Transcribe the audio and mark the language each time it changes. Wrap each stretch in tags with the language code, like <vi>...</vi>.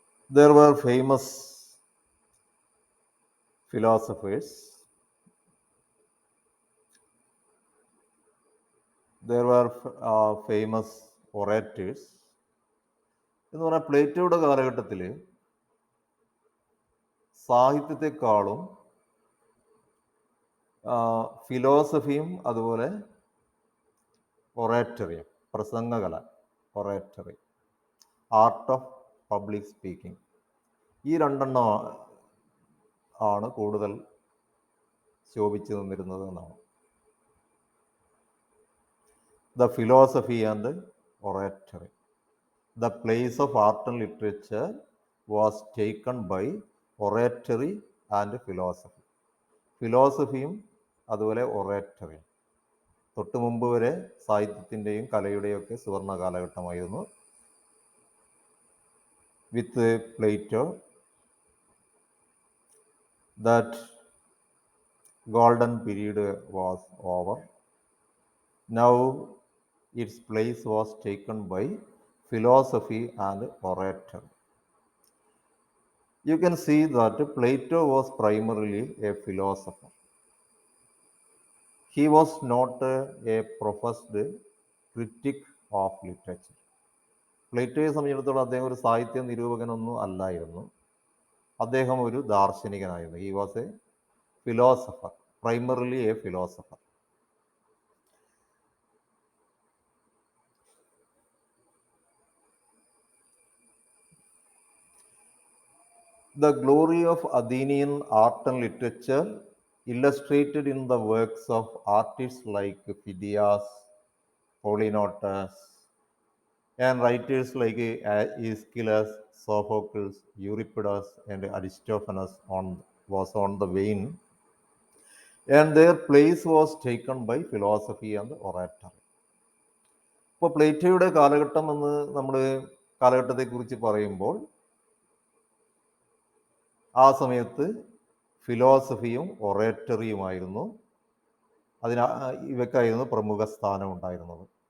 <en>There were famous philosophers. There were famous orators.</en> <ml>എന്ന് പറഞ്ഞാൽ പ്ലേറ്റോയുടെ കാലഘട്ടത്തിൽ സാഹിത്യത്തെക്കാളും ഫിലോസഫിയും അതുപോലെ ഒറേറ്ററിയും, പ്രസംഗകല, oratory, art of public speaking, ഈ രണ്ടെണ്ണം ആണ് കൂടുതൽ ശോഭിച്ചു നിന്നിരുന്നത് എന്നാണ്.</ml> <en>The philosophy and oratory. The place of art and literature was taken by oratory and philosophy.</en> <ml>ഫിലോസഫിയും അതുപോലെ ഒറേറ്ററിയും. തൊട്ട് മുമ്പ് വരെ സാഹിത്യത്തിൻ്റെയും കലയുടെയും ഒക്കെ സുവർണ കാലഘട്ടമായിരുന്നു. വിത്ത്</ml> <en>Plato, that golden period was over. Now its place was taken by philosophy and oratory. You can see that Plato was primarily a philosopher. He was not a professed critic of literature.</en> <ml>പ്ലേറ്റോയെ സംബന്ധിച്ചിടത്തോളം അദ്ദേഹം ഒരു സാഹിത്യ നിരൂപകനൊന്നും അല്ലായിരുന്നു. അദ്ദേഹം ഒരു ദാർശനികനായിരുന്നു.</ml> <en>He was a philosopher, primarily a philosopher. The glory of Athenian art and literature, illustrated in the works of artists like Phidias, Polygnotus, and writers like Aeschylus, Sophocles, Euripides, and Aristophanes was on the wane, and their place was taken by philosophy and oratory.</en> <ml>ഇപ്പോൾ പ്ലേറ്റോയുടെ കാലഘട്ടം എന്ന് നമ്മൾ കാലഘട്ടത്തെക്കുറിച്ച് പറയുമ്പോൾ ആ സമയത്ത് ഫിലോസഫിയും ഒറേറ്ററിയുമായിരുന്നു ഇവയ്ക്കായിരുന്നു പ്രമുഖ സ്ഥാനം ഉണ്ടായിരുന്നത്.</ml>